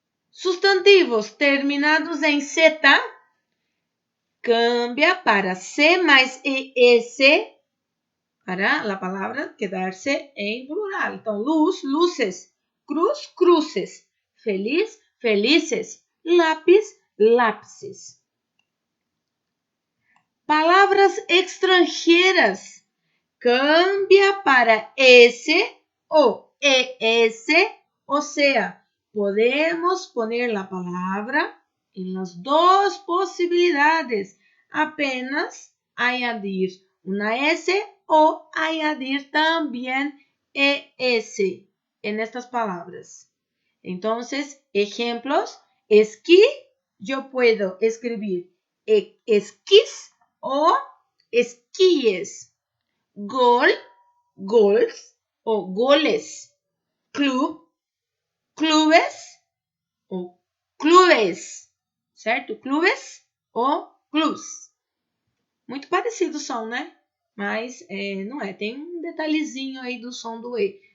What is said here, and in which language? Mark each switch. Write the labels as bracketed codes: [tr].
[pt] Substantivos terminados em zeta cambia para C mais ES para a palavra quedar-se em plural. Então, luz, luces, cruz, cruces, feliz, felices, lápis, lápices. [es] Palavras extranjeras cambia para S o ES, o sea, podemos poner la palabra en las dos posibilidades, apenas añadir una S o añadir también ES en estas palabras. Entonces, ejemplos, esquí, yo puedo escribir esquís o esquíes. Gol, gols o goles. Club, clubes o clubes, certo? [pt] Clubes ou clubs. Muito parecido o som, né? Mas não é. Tem um detalhezinho aí do som do E.